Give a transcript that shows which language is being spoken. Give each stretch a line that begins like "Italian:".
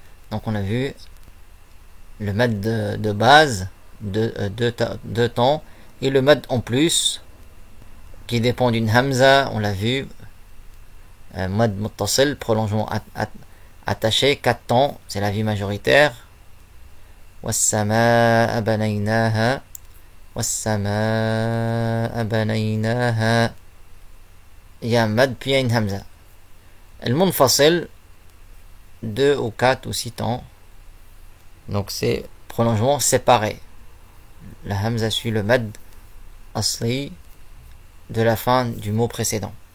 French: Donc on a vu le mad de base, de temps, et le mad en plus, qui dépend d'une hamza, on l'a vu. Mad muttasil, prolongement attaché, 4 temps, c'est la vie majoritaire.
Arabic: والسماء بنيناها والسماء بنيناها.
French: Il y a un mad puis il y a une hamza. Le munfasil, 2 ou 4 ou 6 temps. Donc c'est prolongement séparé. La hamza suit le mad asli de la fin du mot précédent.